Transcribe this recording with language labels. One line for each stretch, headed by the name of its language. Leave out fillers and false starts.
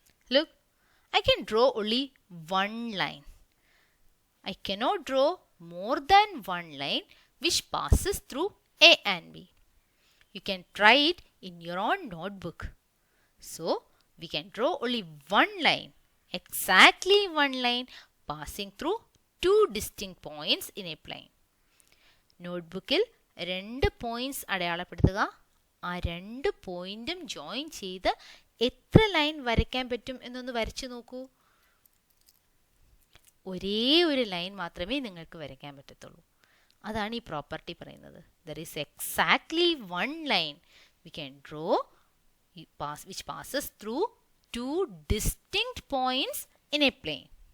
English: Look, I can draw only one line. I cannot draw more than one line which passes through A and B. You can try it in your own notebook. So, we can draw only one line, exactly one line passing through two distinct points in a plane.
Malayalam: നോട്ട്ബുക്കിൽ 2 points അടയാളപ്പെടുത്തുക. ആ 2 പോയിന്റും join ചെയ്ത് എത്ര line വരയ്ക്കാൻ പറ്റും എന്നൊന്ന് വരച്ചു നോക്കൂ. ഒരേ ഒരു ലൈൻ മാത്രമേ നിങ്ങൾക്ക് വരയ്ക്കാൻ പറ്റത്തുള്ളൂ. അതാണ് ഈ പ്രോപ്പർട്ടി പറയുന്നത്.
English: There is exactly one line we can draw which passes through two distinct points in a plane.